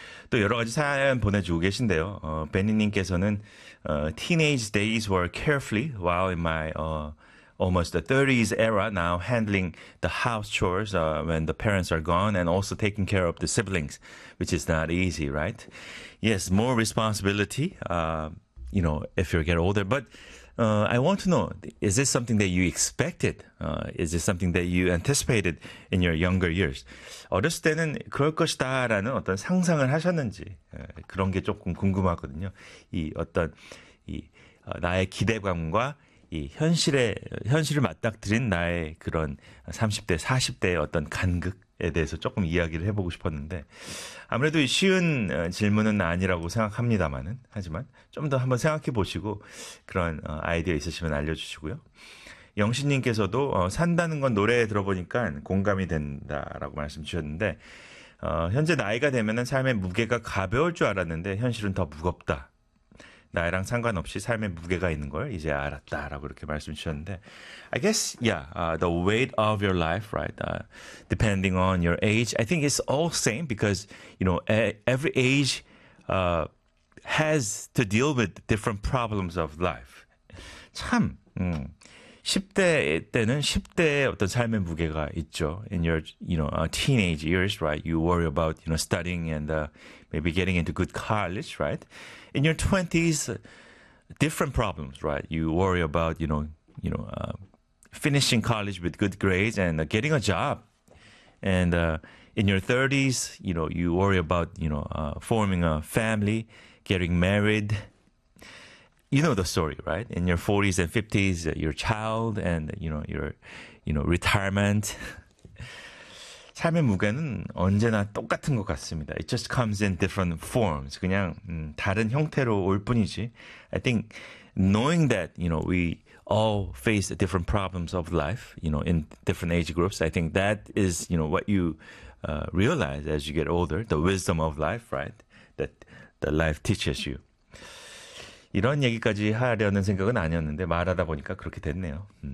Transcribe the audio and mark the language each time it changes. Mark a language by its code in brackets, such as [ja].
[ko] 또 여러 가지 사연 보내주고 계신데요. [en] 베니님께서는 teenage days were carefully while in my almost the 30s era now handling the house chores when the parents are gone and also taking care of the siblings, which is not easy, right? Yes, more responsibility, you know, if you get older. But I want to know, is this something that you expected? Is this something that you anticipated in your younger years? [ko] 어렸을 때는 그럴 것이다라는 어떤 상상을 하셨는지 그런 게 조금 궁금하거든요. 이 어떤 이 나의 기대감과 이 현실에 현실을 맞닥뜨린 나의 그런 30대, 40대의 어떤 간극에 대해서 조금 이야기를 해보고 싶었는데 아무래도 쉬운 질문은 아니라고 생각합니다만은 하지만 좀 더 한번 생각해 보시고 그런 아이디어 있으시면 알려주시고요. 영신님께서도 산다는 건 노래 들어보니까 공감이 된다라고 말씀 주셨는데 현재 나이가 되면은 삶의 무게가 가벼울 줄 알았는데 현실은 더 무겁다. 나이랑 상관없이 삶의 무게가 있는 걸 이제 알았다라고 이렇게 말씀 주셨는데 [en] I guess, yeah, the weight of your life, right? Depending on your age, I think it's all same because, you know, every age has to deal with different problems of life. [ko] 참, 10대 때는 10대의 어떤 삶의 무게가 있죠. [en] In your, you know, teenage years, right? You worry about, you know, studying and maybe getting into good college, right? In your 20s, different problems, right? You worry about, you know, finishing college with good grades and getting a job. And in your 30s, you know, you worry about, you know, forming a family, getting married. You know the story, right? In your 40s and 50s, your child and, you know, your retirement. [ko] 삶의 무게는 언제나 똑같은 것 같습니다. [en] It just comes in different forms. [ko] 그냥 다른 형태로 올 뿐이지. [en] I think knowing that, you know, we all face different problems of life, you know, in different age groups, I think that is, you know, what you realize as you get older, the wisdom of life, right? That the life teaches you. [ko] 이런 얘기까지 하려는 생각은 아니었는데 말하다 보니까 그렇게 됐네요.